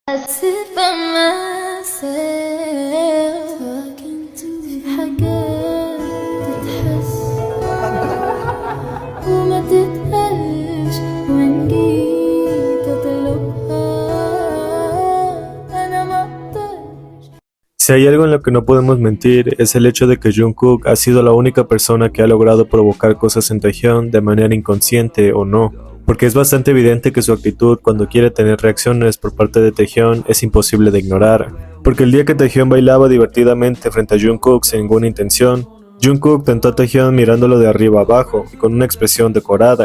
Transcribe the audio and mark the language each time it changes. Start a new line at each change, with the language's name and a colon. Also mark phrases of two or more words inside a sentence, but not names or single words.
English: sit by myself talking to
Arabic: في حاجات تتحس وما تتقالش وإن جيت أطلبها أنا مقدرش.
Spanish: Si hay algo en lo que no podemos mentir, es el hecho de que Jungkook ha sido la única persona que ha logrado provocar cosas en Taehyung de manera inconsciente o no, porque es bastante evidente que su actitud cuando quiere tener reacciones por parte de Taehyung es imposible de ignorar, porque el día que Taehyung bailaba divertidamente frente a Jungkook sin ninguna intención, Jungkook tentó a Taehyung mirándolo de arriba abajo y con una expresión decorada.